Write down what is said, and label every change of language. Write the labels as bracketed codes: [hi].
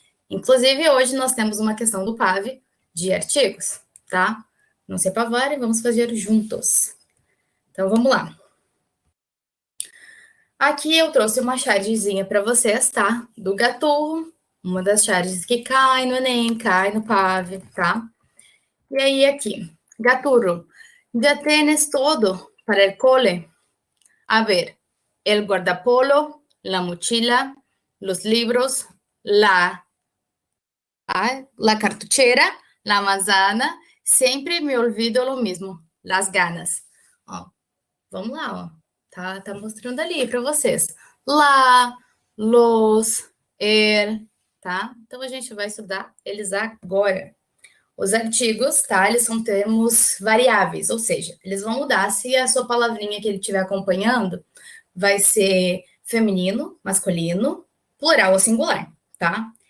[pt] Inclusive, hoje nós temos uma questão do PAV de artigos, tá? Não se apavorem, vamos fazer juntos. Então, vamos lá. Aqui eu trouxe uma chargezinha para vocês, tá? Do Gaturro, uma das charges que cai no Enem, cai no PAV, tá? E aí aqui, [es] Gaturro, ¿ya tienes todo para el cole? A ver, el guardapolo, la mochila, los libros, la cartuchera, la manzana, sempre me olvido lo mismo, las ganas. [pt] Ó, vamos lá, ó. Tá mostrando ali para vocês. Lá, los, tá? Então, a gente vai estudar eles agora. Os artigos, tá? Eles são termos variáveis, ou seja, eles vão mudar se a sua palavrinha que ele estiver acompanhando vai ser feminino, masculino, plural ou singular, tá?